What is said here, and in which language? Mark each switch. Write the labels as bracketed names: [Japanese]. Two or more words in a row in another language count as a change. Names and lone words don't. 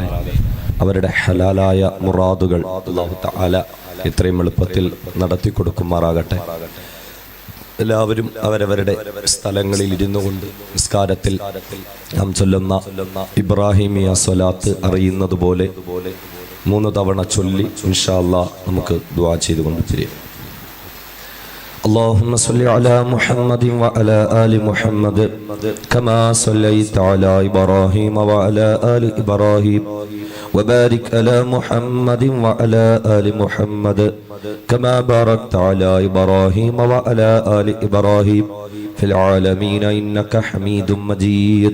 [Malayalam] അവരുടെ ഹലാലായ മുറാദുകൾ [Arabic] الله تعالى [Malayalam] ഇത്രയും എളുപ്പത്തിൽ നടത്തി കൊടുക്കുമാറാകട്ടെ. എല്ലാവരും അവരവരുടെ സ്ഥലങ്ങളിൽ ഇരുന്നു കൊണ്ട് നിസ്കാരത്തിൽ നാം ചൊല്ലുന്ന ഇബ്രാഹിമിയ സ്വലാത്ത് അറിയുന്നത് പോലെ 3 തവണ ചൊല്ലി [Arabic] إن شاء الله [Malayalam] നമുക്ക് ദുആ ചെയ്തുകൊണ്ട് പിരിയാം. [Arabic] اللهم صل على محمد وعلى آل محمد كما صليت على إبراهيم وعلى آل إبراهيم وبارك على محمد وعلى آل محمد كما باركت على إبراهيم وعلى آل إبراهيم في العالمين إنك حميد مجيد.